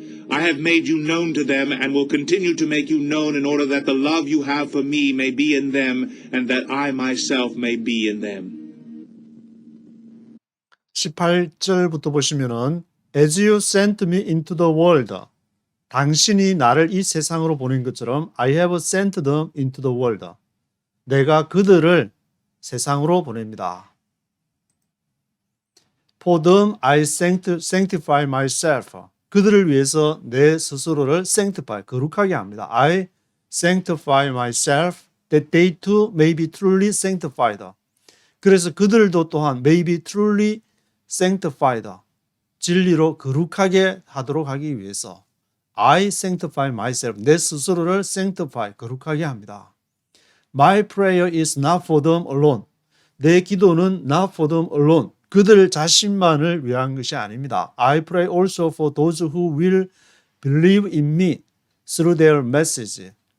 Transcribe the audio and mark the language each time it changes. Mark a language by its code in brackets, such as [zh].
[en] I have made you known to them and will continue to make you known in order that the love you have for me may be in them and that I myself may be in them. [ko] 18절부터 보시면은 [en] As you sent me into the world. [ko] 당신이 나를 이 세상으로 보낸 것처럼 [en] I have sent them into the world. [ko] 내가 그들을 세상으로 보냅니다. [en] For them I sanctify myself. [ko] 그들을 위해서 내 스스로를 [en] sanctify, [ko] 거룩하게 합니다. [en] I sanctify myself that they too may be truly sanctified. [ko] 그래서 그들도 또한 [en] may be truly sanctified, [ko] 진리로 거룩하게 하도록 하기 위해서 [en] I sanctify myself, [ko] 내 스스로를 sanctify, 거룩하게 합니다. [en] My prayer is not for them alone. [ko] 내 기도는 [en] not for them alone, [ko] 그들 자신만을 위한 것이 아닙니다. [en] I pray also for those who will believe in me through their message.